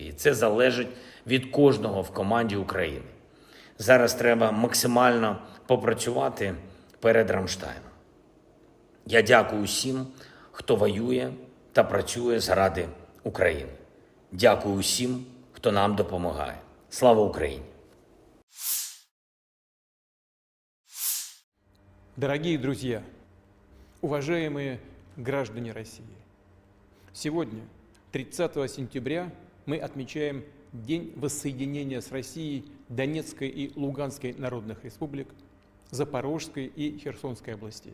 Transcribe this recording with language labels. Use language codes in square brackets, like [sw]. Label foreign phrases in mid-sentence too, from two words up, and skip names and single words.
[uk] І це залежить від кожного в команді України. Зараз треба максимально попрацювати перед Рамштайном. Я дякую усім, хто воює та працює заради України. Дякую усім, хто нам допомагає. Слава Україні! [ru] Дорогие друзья, уважаемые граждане России, сегодня, 30 сентября, мы отмечаем День воссоединения с Россией Донецкой и Луганской народных республик, Запорожской и Херсонской областей.